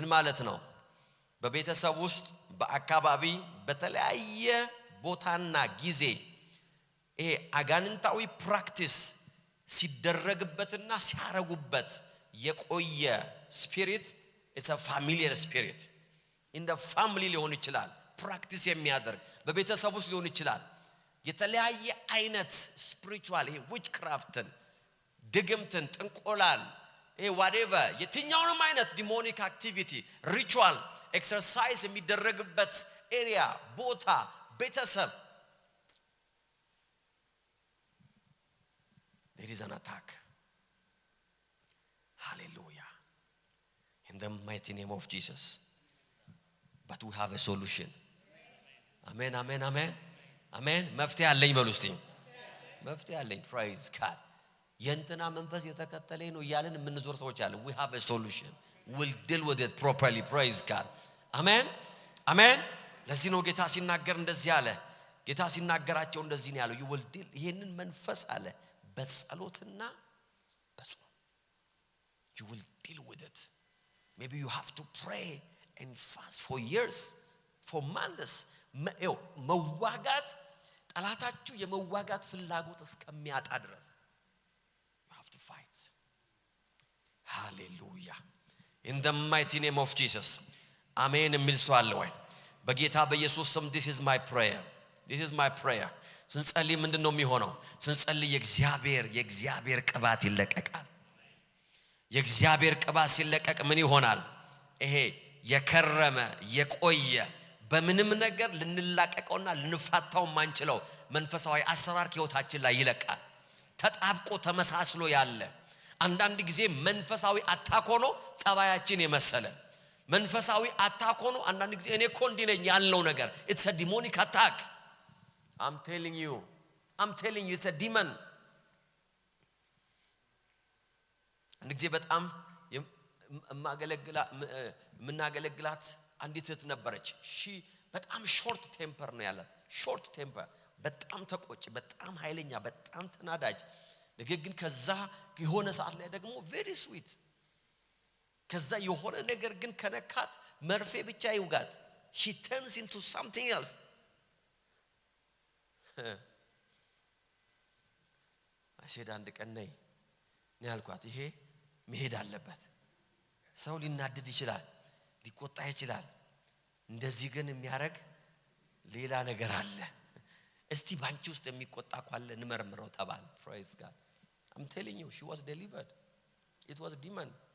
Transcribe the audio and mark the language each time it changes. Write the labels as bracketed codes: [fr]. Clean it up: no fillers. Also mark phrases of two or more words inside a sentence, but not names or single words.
[am] ማለት ነው በቤተሰብ ውስጥ በአካባቢ በተለያየ ቦታና ጊዜ ይሄ አጋንንታዊ ፕራክቲስ ሲደረግበትና ሲያረጉበት የቆየ [en] spirit it's a familiar spirit in the family [am] ሊሆን ይችላል ፕራክቲስ የሚያደርግ በቤተሰብ ውስጥ ሊሆን ይችላል የተለያየ አይነት spiritual ይሄ witchcraftን ድግምትን ጥንቆላን ይሄ whatever የትኛውንም አይነት [en] demonic activity ritual exercise [am] የሚደረግበት area ቦታ ቤተሰብ [en] there is an attack hallelujah in the mighty name of Jesus but we have a solution amen amen amen amen [am] መፍትሄ አለኝ በሉ እስቲ መፍትሄ አለኝ [en] praise God [am] የእንትና መንፈስ የተከተለኝ ነው ይያልን ምንዞር ሰዎች አለ [en] we have a solution we'll deal with it properly praise God amen amen [am] ለዚህ ነው ጌታ ሲናገር እንደዚህ አለ ጌታ ሲናገራቸው እንደዚህ ነው ያለው [en] you will deal [am] ይሄንን መንፈስ አለ በጸሎትና በጾም [en] you will deal with it maybe you have to pray and fast for years for months [am] መዋጋት ጠላታችሁ የመዋጋት ፍላጎት እስከሚያጣ ድረስ [en] you have to fight hallelujah in the mighty name of Jesus amen [am] የሚል ሰው አለ ወይ በጌታ በኢየሱስ ስም [en] this is my prayer ስንጸልይ [am] ምንድነው የሚሆነው ስንጸልይ የእግዚአብሔር ቅባት ይለቀቃል የእግዚአብሔር ቅባት ሲለቀቅ ምን ይሆናል ይሄ የከረመ የቆየ በምንም ነገር ልንላቀቀውና ልንፋታው ማንችለው መንፈሳዊ አሰራር ህይወታችን ላይ ይለቃል ተጣብቆ ተመሳስሎ ያለ አንዳንድ ጊዜ መንፈሳዊ አታክ ሆኖ ጸባያችን የመሰለ መንፈሳዊ አታክ ሆኖ አንዳንድ ጊዜ እኔ እኮ እንዲነኝ ያልነው ነገር [en] it's a demonic attack I'm telling you it's a demon [am] አንድ ጊዜ በጣም ምናገለግላት አንዲት እህት ነበረች በጣም [en] short temper [am] ነው ያላት [en] short temper [am] በጣም ተቆጭ በጣም ኃይለኛ በጣም ተናዳጅ ነገር ግን ከዛ የሆነ ሰዓት ላይ ደግሞ [en] very sweet [am] ከዛ የሆነ ነገር ግን ከነካት መርፌ ብቻ ይውጋት [en] she turns into something else [am] አሸዳ አንድ ቀን ነይ ያልኳት ይሄ መሄድ አለበት ሰው ሊናደድ ይችላል ሊቆጣ ይችላል እንደዚህ ግን የሚያረግ ሌላ ነገር አለ እስቲ ባንቺ ውስጥ የሚቆጣ ካለ እንመርምረው ተባለ [en] praise God I'm telling you she was delivered it was demon